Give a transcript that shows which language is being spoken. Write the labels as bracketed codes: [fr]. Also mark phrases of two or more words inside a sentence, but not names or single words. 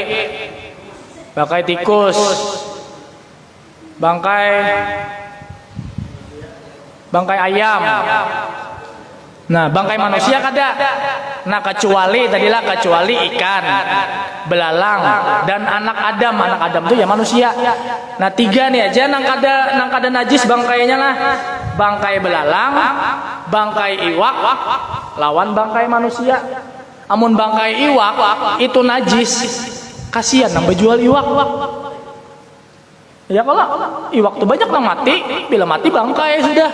[bjn] Bangkai tikus. Bangkai ayam. Nah, bangkai manusia kada. Nah, kecuali ikan, belalang dan anak Adam. Anak Adam itu ya manusia. Nah, 3 nih aja nang kada najis bangkainya lah. Bangkai belalang, bangkai iwak lawan bangkai manusia. Amun bangkai iwak itu najis. Kasihan nang bejual iwak. Ya kalau iwak tuh banyak nang mati, bila mati bangkai sudah.